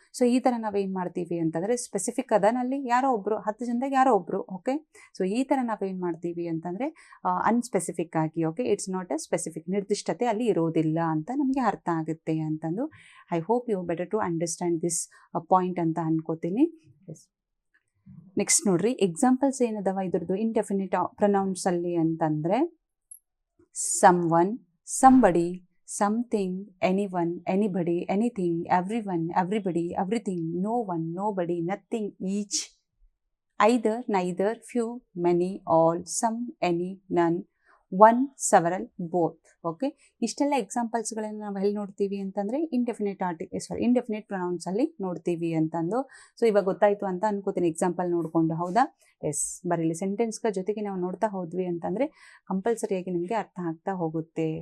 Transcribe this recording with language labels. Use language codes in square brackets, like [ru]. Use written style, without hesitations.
[kn] So ಈ ಥರ ನಾವೇನು ಮಾಡ್ತೀವಿ ಅಂತಂದರೆ ಸ್ಪೆಸಿಫಿಕ್ ಅದನಲ್ಲಿ ಯಾರೋ ಒಬ್ಬರು, 10 ಜನದಾಗ ಯಾರೋ ಒಬ್ಬರು. ಓಕೆ, ಸೊ ಈ ಥರ ನಾವೇನು ಮಾಡ್ತೀವಿ ಅಂತಂದರೆ ಅನ್ಸ್ಪೆಸಿಫಿಕ್ ಆಗಿ. Okay, [en] it's not a specific, [kn] ನಿರ್ದಿಷ್ಟತೆ ಅಲ್ಲಿ ಇರೋದಿಲ್ಲ ಅಂತ ನಮಗೆ ಅರ್ಥ ಆಗುತ್ತೆ ಅಂತಂದು. [en] I hope you better to understand this point [kn] ಅಂತ ಅನ್ಕೋತೀನಿ. ಎಸ್. [en] next [kn] ನೋಡ್ರಿ, ಎಕ್ಸಾಂಪಲ್ಸ್ ಏನದವ ಇದ್ರದ್ದು ಇಂಡೆಫಿನಿಟ್ ಪ್ರೊನೌನ್ಸಲ್ಲಿ ಅಂತಂದರೆ [en] Someone, somebody, something, anyone, anybody, anything, everyone, everybody, everything, no one, nobody, nothing, each, either, neither, few, many, all, some, any, none, one, several, both. [kn] Okay, ಇಷ್ಟೆಲ್ಲ ಎಕ್ಸಾಂಪಲ್ಸ್ಗಳನ್ನು ನಾವು ಎಲ್ಲಿ ನೋಡ್ತೀವಿ ಅಂತಂದರೆ indefinite ಪ್ರೊನೌನ್ಸಲ್ಲಿ ನೋಡ್ತೀವಿ ಅಂತಂದು. ಸೊ ಇವಾಗ ಗೊತ್ತಾಯಿತು ಅಂತ ಅನ್ಕೋತೀನಿ ಎಕ್ಸಾಂಪಲ್ ನೋಡಿಕೊಂಡು. ಹೌದಾ? ಎಸ್. ಬರೀಲಿ ಸೆಂಟೆನ್ಸ್ಗಳ ಜೊತೆಗೆ ನಾವು ನೋಡ್ತಾ ಹೋದ್ವಿ ಅಂತಂದರೆ ಕಂಪಲ್ಸರಿಯಾಗಿ ನಿಮಗೆ ಅರ್ಥ ಆಗ್ತಾ ಹೋಗುತ್ತೆ.